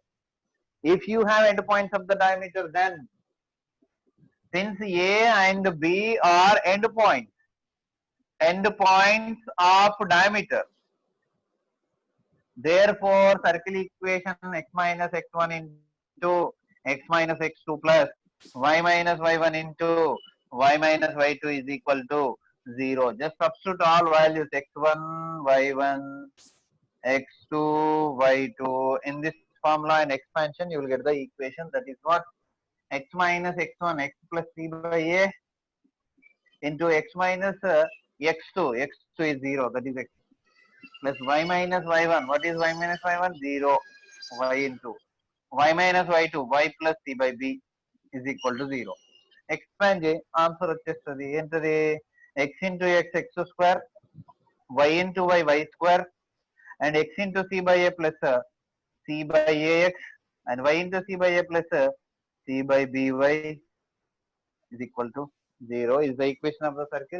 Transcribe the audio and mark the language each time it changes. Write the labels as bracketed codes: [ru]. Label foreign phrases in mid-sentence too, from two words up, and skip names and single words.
[en] If you have end points of the diameter, then since A and B are end points of diameter, therefore circle equation x minus x1 into x minus x2 plus y minus y1 into y minus y2 is equal to 0. Just substitute all values x1, y1, x2, y2 in this formula and expansion. You will get the equation, that is what? X minus x1 x plus c by a into x minus x2 is 0, that is x, plus y minus y1. What is y minus y1? 0. Y into y minus y2 y plus c by b is equal to 0. Expand answer [te] వచ్చేస్తుంది ఏంటది? [en] x into x square, y into y square, and x into c by a plus c by ax, and y into c by a plus c by by is equal to 0 is the equation of the circle.